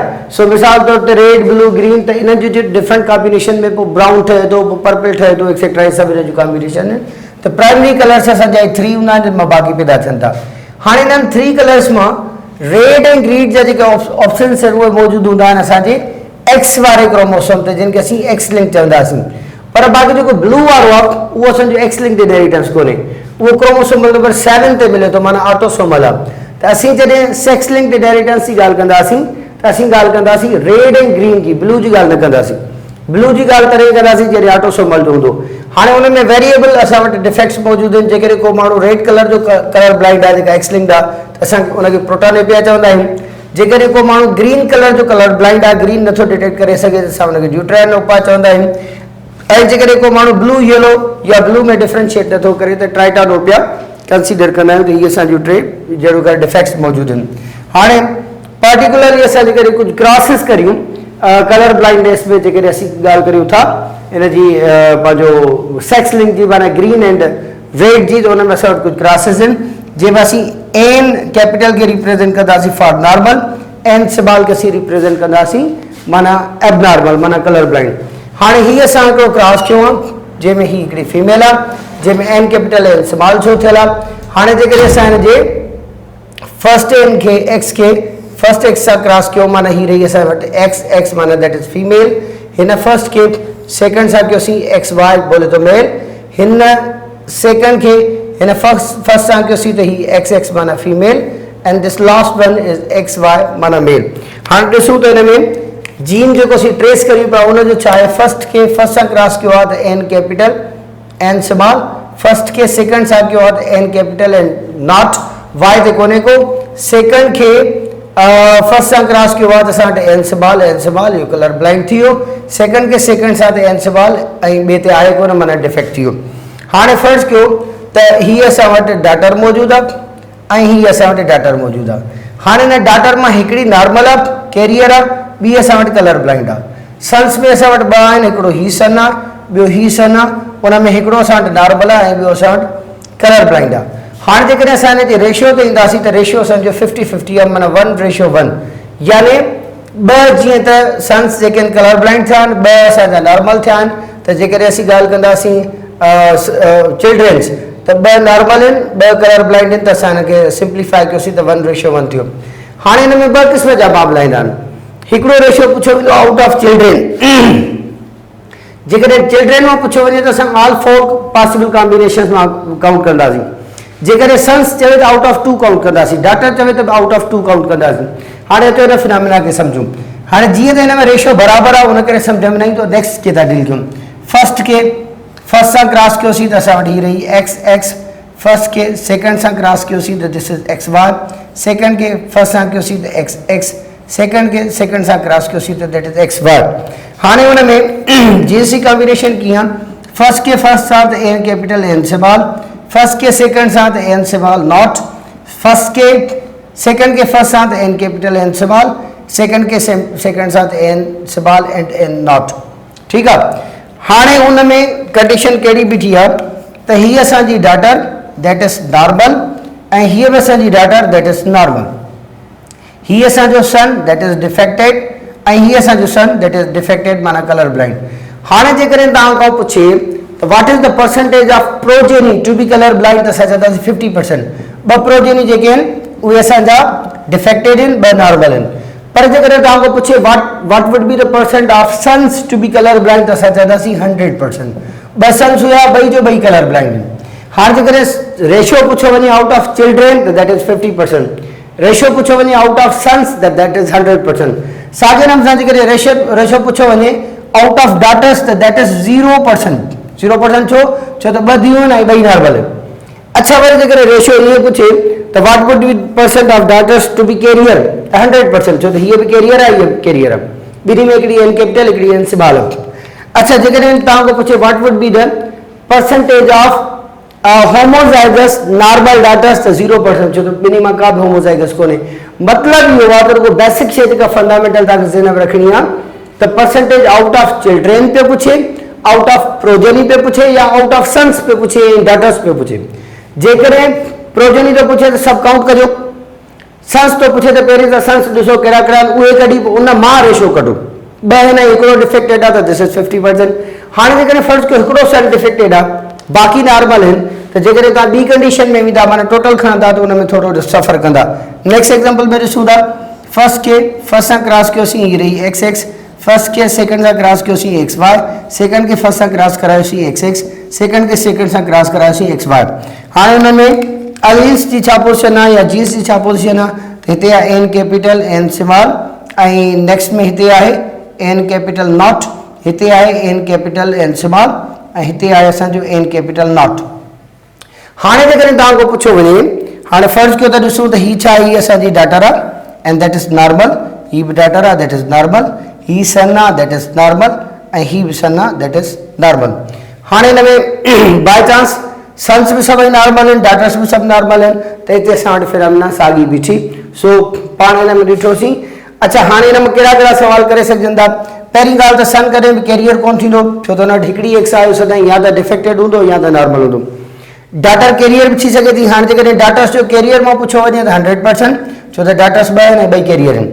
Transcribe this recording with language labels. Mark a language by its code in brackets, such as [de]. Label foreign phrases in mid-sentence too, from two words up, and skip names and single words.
[sd] सो मिसाल तौर ते [en] red, blue, green, [sd] त इन्हनि जो [en] different combination [sd] में पोइ ब्राउन ठहे थो, पोइ पर्पल ठहे थो, एक्सेट्रा, इहे सभु हिन जो कॉम्बिनेशन आहिनि। त [en] primary colours [sd] असांजा 3 हूंदा आहिनि, जिन मां बाक़ी पैदा थियनि था। हाणे इन्हनि 3 कलर्स मां रेड ऐं ग्रीन जा जेके ऑप्शन्स आहिनि उहे मौजूदु हूंदा आहिनि असांजे एक्स वारे क्रोमोसोम ते, जिन खे असीं [en] X link [sd] चवंदासीं। पर बाक़ी जेको ब्लू वारो आहे उहो असांजो [en] X linked inheritance [sd] कोन्हे, उहो [en] chromosomal number 7 [sd] ते मिले थो, माना ऑटोसोमल आहे। त असीं जॾहिं [en] sex linked inheritance [sd] जी ॻाल्हि कंदासीं त असीं ॻाल्हि कंदासीं रेड ऐं ग्रीन जी, ब्लू जी ॻाल्हि न कंदासीं। ब्लू जी ॻाल्हि तॾहिं कंदासीं जॾहिं ऑटोसोमल जो हूंदो। हाणे हुन में वेरिएबल असां वटि डिफेक्ट्स मौजूदु आहिनि। जेकॾहिं को माण्हू [en] red colour [sd] जो [en] colour blind [sd] आहे, जेका [en] X linked [sd] आहे, त असां उनखे प्रोटोनेपिया चवंदा आहियूं। जेकॾहिं को माण्हू [en] green colour [sd] जो [en] colour blind [sd] आहे, ग्रीन नथो डिटेक्ट करे सघे, त असां उनखे ड्यूटेरानोपा चवंदा आहियूं। ऐं जेकॾहिं को माण्हू [en] blue yellow [sd] या ब्लू में डिफरेंशिएट नथो करे, त [en] tritanopia consider [sd] कंदा आहियूं। त इहे असांजूं 3 ज़रूरु करे डिफेक्ट्स मौजूदु आहिनि। हाणे पर्टिकुलरली असां जेकॾहिं कुझु क्रॉसिस करियूं [en] colour blindness [sd] में, जेकॾहिं असीं ॻाल्हि करियूं था इन जी पंहिंजो [en] sex link [sd] जी, माना [en] green and red [sd] जी, त हुन में असां वटि कुझु क्रॉसिस आहिनि, जंहिंमें असीं [en] N capital [sd] खे रिप्रेज़ेंट कंदासीं [en] for normal, N small [sd] खे असीं रिप्रेज़ेंट कंदासीं माना एबनॉर्मल, माना [en] colour blind. [sd] हाणे हीअ असां हिकिड़ो क्रॉस कयो आहे, जंहिंमें ही हिकिड़ी फीमेल आहे, जंहिंमें [en] N capital N small [sd] छो थियल आहे। हाणे जेकॾहिं असां हिन जे [en] first N [sd] खे एक्स खे [en] first X [sd] सां क्रॉस कयो, माना ही रही असां वटि [en] X X, [sd] माना [en] that is female. [sd] हिन फर्स्ट खे सेकंड सां कयोसीं [en] X Y, [sd] बोले तो मेल। हिन सेकंड खे हिन फर्स्ट सां कयोसीं त ही [en] X X [sd] माना [en] female, and this last one is X Y [sd] माना मेल। हाणे ॾिसूं त हिन में जीन जेको असीं ट्रेस करियूं पिया उनजो छा आहे। फर्स्ट खे फर्स्ट सां क्रॉस कयो आहे त [en] N capital N small, [sd] फर्स्ट खे सेकंड सां कयो आहे त [en] N capital N not, [sd] वाई ते कोन्हे को। सेकंड खे फर्स्ट सां क्रॉस कयो आहे त असां वटि [en] N small, [sd] इहो [en] colour blind [sd] थी वियो। सेकंड खे सेकंड सां त [en] N small, [sd] ऐं ॿिए ते आहे कोन, माना डिफेक्ट थी वियो। हाणे फर्ज़ कयो त हीअ असां वटि डाटर मौजूदु आहे ऐं हीअ असां वटि डाटर मौजूदु आहे। हाणे हिन डाटर मां हिकिड़ी नॉर्मल आहे, कैरियर आहे, ॿी असां वटि [en] colour blind [sd] आहे। सन्स में असां वटि 2 आहिनि, हिकिड़ो ही सन आहे, ॿियो ही सन आहे, उन में हिकिड़ो असां वटि नॉर्मल आहे ऐं ॿियो असां वटि [en] colour blind [sd] आहे। हाणे जेकॾहिं असां हिन जे रेशियो ते ईंदासीं त रेशियो असांजो 50-50 आहे, माना 1:1, यानी 2 जीअं त सन्स जेके आहिनि [en] colour blind [sd] थिया आहिनि, 2 असांजा नॉर्मल थिया आहिनि। त जेकॾहिं असीं ॻाल्हि कंदासीं चिल्ड्रन्स, त 2 नॉर्मल आहिनि, 2 [en] colour blind [sd] आहिनि, त असां हिनखे सिंप्लीफाई कयोसीं त 1:1 थियो। हाणे हिन में 2 क़िस्म जा मामला ईंदा आहिनि। हिकिड़ो रेशियो पुछियो वेंदो [en] out of children. [sd] जेकॾहिं चिल्ड्रन मां पुछियो वञे त असां [en] all 4 possible combination [sd] मां काउंट कंदासीं। जेकॾहिं सन्स चवे त [en] out of 2 [sd] काउंट कंदासीं, डाटर चवे त [en] out of 2 [sd] काउंट कंदासीं। हाणे हिते हिन फिनोमिना खे सम्झूं। हाणे जीअं त हिन में रेशियो बराबरि आहे, उन करे सम्झ में न ईंदो नेक्स्ट खे था डील कयूं। फर्स्ट खे फर्स्ट सां क्रॉस कयोसीं त असां वटि ही रही [en] X X, [sd] फर्स्ट के सेकंड सां क्रॉस कयोसीं त [en] this is X Y, [sd] सेकंड के फर्स्ट सां कयोसीं त [en] X X, [sd] सेकंड के सेकंड सां क्रॉस कयोसीं त [en] that is X Y. [sd] हाणे हुन में [en] GSC combination [sd] कीअं, [en] first के first साथ N capital N small, first के second साथ N small not, first के second के first साथ N capital N small, second के second साथ N small and N not। [hi] ठीक है, [sd] हाणे उन में कंडीशन कहिड़ी बीठी आहे त हीअ असांजी डॉटर [en] that is normal [sd] ऐं हीअ बि असांजी डॉटर [en] that is normal, [sd] हीअ असांजो सन [en] that is defected [sd] ऐं हीअ असांजो सन [en] that is defected [sd] माना [en] colour blind. [sd] हाणे जेकॾहिं तव्हां खां पुछे त [en] what is the percentage of progeny to be colour blind [sd] त असां चवंदासीं 50%। ॿ प्रोजेनी जेके आहिनि उहे असांजा डिफेक्टेड आहिनि, ॿ नॉर्मल आहिनि। पर जेकॾहिं तव्हां खां पुछे [en] what would be the percent of sons to be colour blind [sd] त असां चवंदासीं 100%। ॿ सन्स हुया, ॿई जो ॿई [en] colour blind [sd] आहिनि। हाणे जेकॾहिं रेशियो पुछो वञे [en] out of children [sd] त [en] that is 50%, [sd] रेशियो पुछो वञे [en] out of sons [sd] त [en] that is 100%. [sd] साॻे नमूने सां जेकॾहिं रेशियो पुछो वञे [en] out of daughters [sd] त [en] that is 0%. [sd] 0% छो त ॿ धीअरूं आहिनि ऐं ॿई नॉर्मल आहिनि। अच्छा, वरी जेकॾहिं रेशियो ईअं पुछे त [en] what would be percent of daughters to be carrier 100%, [sd] छो त हीअ बि कैरियर आहे, हीअ बि कैरियर आहे, ॿिन्ही में हिकिड़ी [en] N capital [sd] हिकिड़ी [en] N small [sd] आहे। अच्छा, जेकॾहिं तव्हां खां पुछे [en] what would be the percentage of homozygous normal daughters [sd] त 0%, छो त ॿिन्ही मां का बि होमोजाइगस कोन्हे। मतिलबु इहो आहे त रुगो बेसिक शइ जेका फंडामेंटल तव्हांखे ज़हन में रखणी आहे त [en] percentage out of children [sd] पे पुछे, [en] out of progeny [sd] पे पुछे या [en] out of sons [sd] पे पुछे, डॉटर्स पे पुछे। जेकॾहिं प्रोजेनी तो पुछे त सभु काउंट कजो, सन्स तो पुछे त पहिरीं त सन्स ॾिसो कहिड़ा कहिड़ा आहिनि उहे कढी उन मां रेशियो कढो। ॿ आहिनि हिकिड़ो डिफेक्टेड आहे त [en] this is 50%. [sd] हाणे जेकॾहिं फर्ज़ कयो हिकिड़ो सन डिफेक्टेड आहे बाक़ी नॉर्मल आहिनि त जेकॾहिं तव्हां ॿी कंडीशन में वेंदा माना टोटल खणंदा त उन में थोरो सफ़र कंदा। नेक्स्ट एग्जाम्पल में ॾिसूं था, फर्स्ट के फर्स्ट सां क्रॉस कयोसीं हीअ रही XX, फर्स्ट के सेकंड सां क्रॉस कयोसीं XY, सेकंड के फर्स्ट सां क्रॉस करायोसीं XX, सेकंड के सेकंड सां क्रॉस करायोसीं XY। हाणे हुन में अलीन्स जी छा पोजीशन आहे या जीन्स जी छा पोजीशन आहे त हिते आहे [en] N capital N small [sd] ऐं नेक्स्ट में हिते आहे [en] N capital not, [sd] हिते आहे [en] N capital N small [sd] ऐं हिते आहे असांजो [en] N capital not. [sd] हाणे जेकॾहिं तव्हां खां पुछो वञे, हाणे फर्ज़ कयो त ॾिसूं त हीअ छा आहे, हीअ असांजी डॉटर आहे [en] and that is normal, [sd] हीअ बि डॉटर आहे [en] that is normal, [sd] हीअ सन आहे [en] that is normal [sd] ऐं हीअ बि सन आहे [en] that is normal. [sd] हाणे हिन में [en] by chance [sd] सन्स भी सभई नॉर्मल आहिनि, डॉटर्स भी सब नॉर्मल आहिनि त हिते असां वटि फिनोमिना साॻी बीठी। सो पाण हिन में ॾिठोसीं। अच्छा, हाणे हिन में कहिड़ा कहिड़ा सवाल करे सघजनि था। पहिरीं ॻाल्हि त सन कॾहिं बि कैरियर कोन थींदो, छो त हुन वटि हिकिड़ी एक्स आहे सदाईं या त डिफेक्टेड हूंदो या त नॉर्मल हूंदो। डॉटर कैरियर भी थी सघे थी। हाणे जेकॾहिं डॉटर्स जो कैरियर मां पुछो वञे त 100%, छो त डॉटर्स ॿ आहिनि ऐं ॿई कैरियर आहिनि।